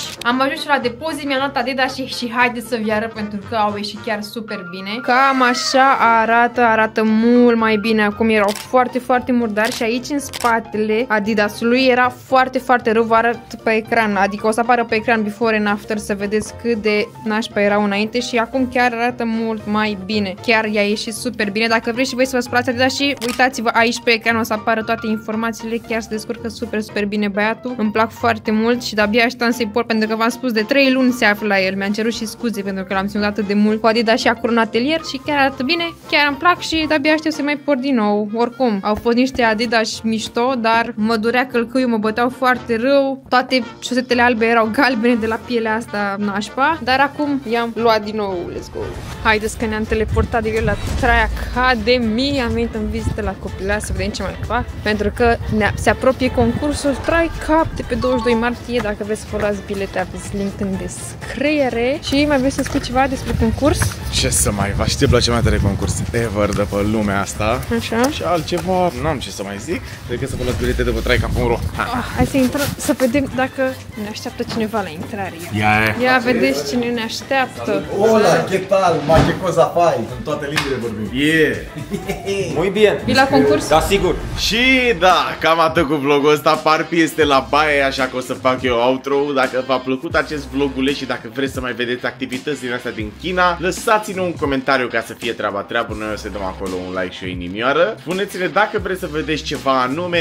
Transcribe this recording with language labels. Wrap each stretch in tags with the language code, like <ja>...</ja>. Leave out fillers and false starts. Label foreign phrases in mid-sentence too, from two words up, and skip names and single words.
<ro>Am ajuns și la depozit, mi-am luat Adidas și haideți să vi arăt pentru că au ieșit chiar super bine. Cam așa arată mult mai bine. Acum erau foarte murdari și aici în spatele Adidasului era foarte rău. Vă arăt pe ecran, adică o să apară pe ecran</ro> <en>before and after</en> <ro>să vedeți cât de nașpa erau înainte și acum chiar arată mult mai bine. Chiar i-a ieșit super bine. Dacă vreți și voi să vă spălați Adidas și uitați-vă aici pe ecran o să apară toate informațiile. Chiar se descurcă super bine băiatul. Îmi plac foarte mult și de-abia așteptam să-i port pentru că v-am spus de 3 luni se află la el. Mi-am cerut și scuze pentru că l-am ținut atât de mult cu Adidas și acolo în atelier și chiar arată bine, chiar îmi plac și de-abia aștept să mai port din nou. Oricum, au fost niște Adidas mișto, dar mă durea călcâiul, mă băteau foarte rău. Toate șosetele albe erau galbene de la pielea asta nașpa, dar acum i-am luat din nou.</ro> <en>Let's go!</en> <ro>Haideți că ne-am teleportat direct la Try Academy. Am venit în vizită la copilărie să vedem ce mai fac, pentru că se apropie concursul Try Cup de pe 22 martie. Dacă vreți să vă luați bilete, aveți link în descriere. Și mai vreți să spui ceva despre concurs? Ce să mai faci? Știi cea mai tare concurs ever de pe lumea asta. Așa. Și altceva, n-am ce să mai zic. Decât să vă luați bilete de pe trycap.ro. Hai să intrăm, să vedem dacă ne așteaptă cineva la intrare. Ia vedeți cine ne așteaptă.</ro> <es>Hola, ¿qué tal?</es> <it>Ma, qué cosa fai?</it> <ro>În toate limbile vorbim.</ro> <es>Muy bien.</es> <ro>Vii la concurs? Da, sigur. Și da, cam atât cu vlogul ăsta. Parpi este la baie, așa că o să fac eu outro. Dacă v-a plăcut acest vlogule și dacă vreți să mai vedeți activități din astea din China, lăsați-ne un comentariu ca să fie treaba. Noi o să dăm acolo un like și o inimioară. Spuneți-ne dacă vreți să vedeți ceva anume.</ro>